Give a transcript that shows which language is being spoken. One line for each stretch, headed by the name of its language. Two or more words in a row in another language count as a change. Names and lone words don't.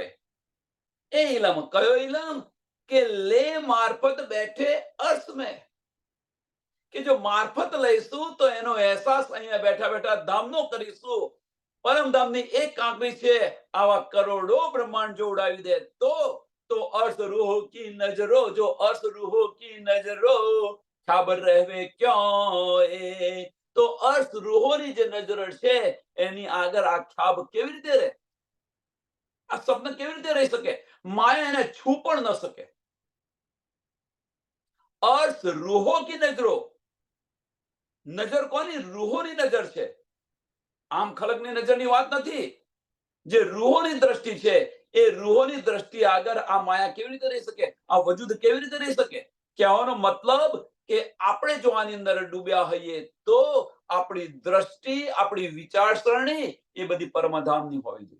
Gujarati: એ ઇલમ કયો ઇલમ કે લે મારફત બેઠે અર્શ મેં, કે જો મારફત લઈશું તો એનો અહેસાસ અહીંયા બેઠા બેઠા ધામનો કરીશું. પરમધામની એક કાંકરી છે, આવા કરોડો બ્રહ્માંડ જો ઉડાવી દે તો
Hindi: अर्श रूह की नजरो, जो अर्श रूह की नजरो खबर रहवे क्यों ए.
Gujarati: તો अर्श રૂહોની જે નજર છે એની આગળ આ ખ્યાબ કેવી રીતે રહે, આ સ્વપ્ન કેવી રીતે રહી શકે? માયા એને છૂ પણ ન શકે.
Hindi: अर्श रूहो की नजरो,
Gujarati: નજર કોની? રૂહોની નજર છે. આમ ખલકની નજરની વાત નથી. જે રૂહોની દ્રષ્ટિ છે, એ રૂહોની દ્રષ્ટિ આગળ આ માયા કેવી રીતે રહી શકે, આ વજૂદ કેવી રીતે રહી શકે? કહેવાનો મતલબ કે આપણે જો આની અંદર ડૂબ્યા હોઈએ તો આપણી દ્રષ્ટિ, આપણી વિચારસરણી એ બધી પરમધામની હોવી જોઈએ.